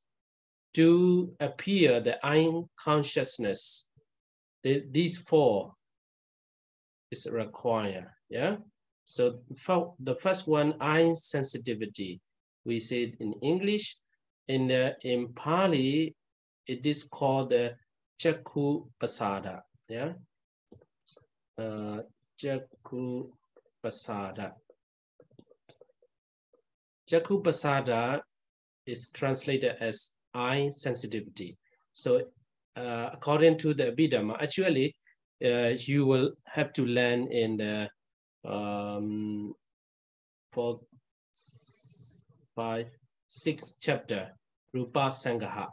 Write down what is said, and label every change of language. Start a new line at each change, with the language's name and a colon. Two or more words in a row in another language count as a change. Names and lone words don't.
English: To appear the I consciousness, these 4 is required. Yeah. So for the first one, I sensitivity. We say it in English. In Pali, it is called the
Pali: chakku pasada.
English: Yeah.
Pali: Chakku pasada. Chakku pasada
English: is translated as eye sensitivity. So according to the Abhidhamma, actually, you will have to learn in the 4, 5, 6 chapter, Rupa Sangaha.